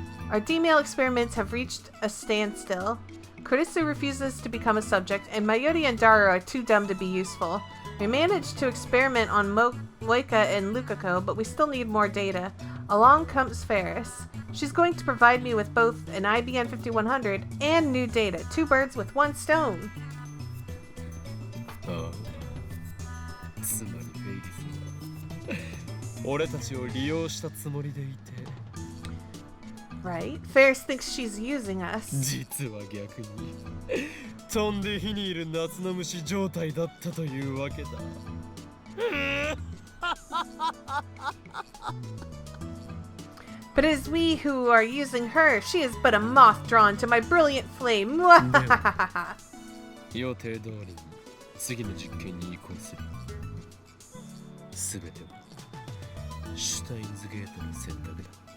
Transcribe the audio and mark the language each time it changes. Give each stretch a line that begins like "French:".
English: Our D-mail experiments have reached a standstill. Kurisu refuses to become a subject, and Mayuri and Daru are too dumb to be useful. We managed to experiment on Moika and Lukako, but we still need more data. Along comes Ferris. She's going to provide me with both an IBM 5100 and new data. 2 birds with 1 stone.
Japanese: ああ、つまりフェイリスは俺たちを利用したつもりでいて、
English: Right? Ferris thinks she's using us.
Japanese: 実は逆に飛んで火にいる夏の虫状態だったというわけだ。
English: But it is we who are using her. She is but a moth drawn to my brilliant flame.
Japanese: 予定通りに次の実験に移行する。すべてはシュタインズゲートの選択だ。